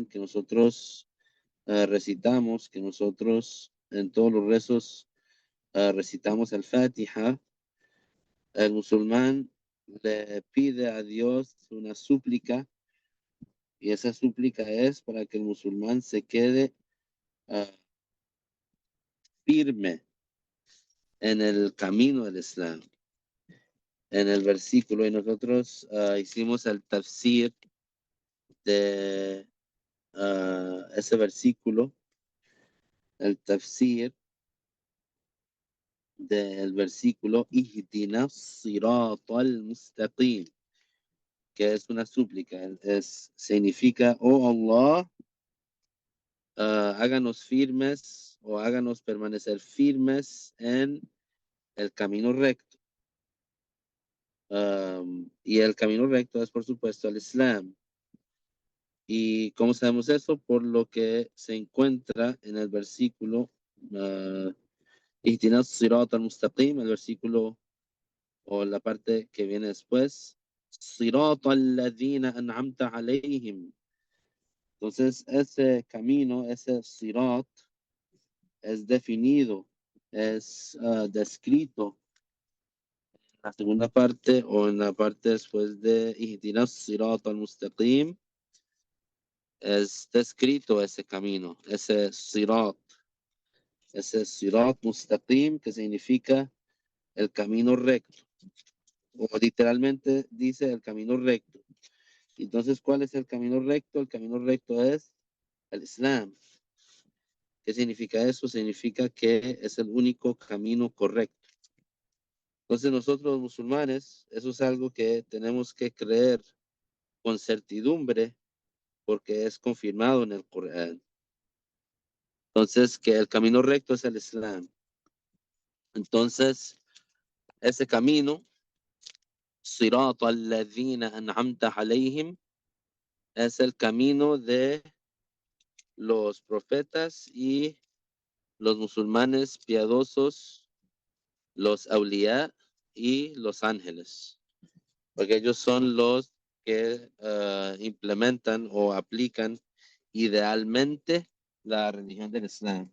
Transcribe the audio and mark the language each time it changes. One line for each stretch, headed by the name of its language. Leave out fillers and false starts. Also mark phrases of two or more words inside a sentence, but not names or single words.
Spanish: que nosotros recitamos, que nosotros en todos los rezos recitamos el Fatiha, el musulmán le pide a Dios una súplica, y esa súplica es para que el musulmán se quede ah, firme en el camino del Islam, en el versículo. Y nosotros hicimos el tafsir de ese versículo, el tafsir del versículo
Arabic: اهدنا الصراط المستقيم,
Spanish: que es una súplica, significa, oh Allah, háganos firmes o háganos permanecer firmes en el camino recto. Y el camino recto es, por supuesto, el Islam. ¿Y cómo sabemos eso? Por lo que se encuentra en el versículo
Arabic: اهدنا الصراط المستقيم,
Spanish: el versículo o la parte que viene después,
Arabic: صراط الذين أنعمت عليهم.
Spanish: Entonces, ese camino, ese sirat, es definido, es descrito en la segunda parte o en la parte después de
Arabic: اهدنا الصراط المستقيم,
Spanish: es descrito ese
Arabic: صراط مستقيم,
Spanish: que significa el camino recto, o literalmente dice el camino recto. Entonces, ¿cuál es el camino recto? El camino recto es el Islam. ¿Qué significa eso? Significa que es el único camino correcto. Entonces, nosotros los musulmanes, eso es algo que tenemos que creer con certidumbre porque es confirmado en el Corán. Entonces, que el camino recto es el Islam. Entonces, ese camino,
Arabic: صراط الذين أنعمت عليهم,
Spanish: es el camino de los profetas y los musulmanes piadosos, los awliya y los ángeles, porque ellos son los que implementan o aplican idealmente la religión del Islam.